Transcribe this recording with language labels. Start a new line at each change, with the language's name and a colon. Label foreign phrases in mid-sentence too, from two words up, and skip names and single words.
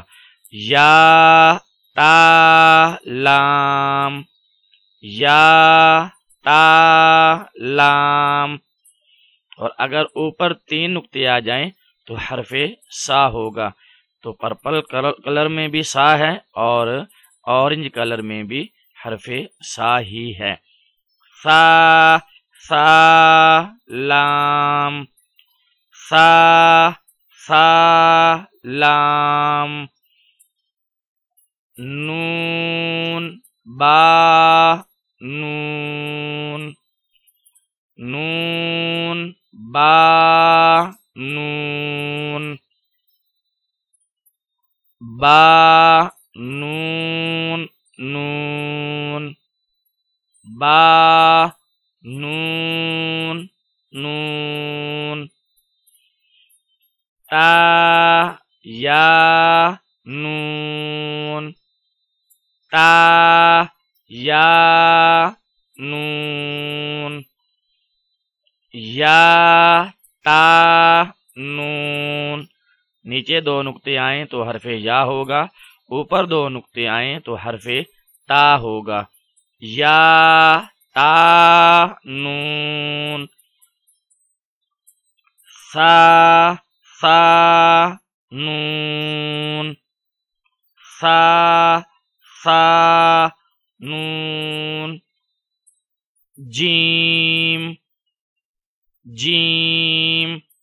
Urdu: یا تا لام، یا تا لام، اور اگر اوپر تین نقطے آ جائیں تو حرف سا ہوگا۔ تو
English: purple color
Urdu: میں بھی سا ہے اور
English: orange color
Urdu: میں بھی حرف سا ہی ہے۔ سا سا لام، سا سا لام، نون با نون، نون با نون، با نون نون، با نون نون، تا یا نون، تا یا نون، یا تا نون، نیچے دو نقطے آئیں تو حرف یا ہوگا، اوپر دو نقطے آئیں تو حرف تا ہوگا۔ یا تا نون، سا سا نون، سا سا نون، جیم جیم،